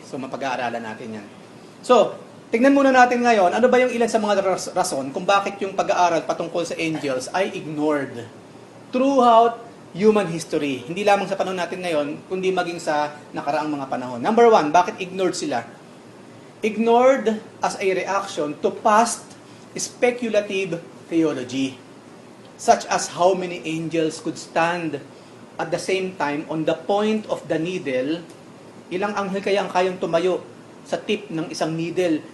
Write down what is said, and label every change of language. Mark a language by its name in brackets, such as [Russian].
[Filipino] So, mapag-aaralan natin yan. So, tingnan muna natin ngayon, ano ba yung ilan sa mga rason kung bakit yung pag-aaral patungkol sa angels ay ignored [English] throughout human history. [Filipino] Hindi lamang sa panahon natin ngayon, kundi maging sa nakaraang mga panahon. Number one, bakit ignored sila? [English] Ignored as a reaction to past speculative theology, such as how many angels could stand at the same time on the point of the needle. [Filipino] Ilang anghel kaya ang kayang tumayo sa tip ng isang needle?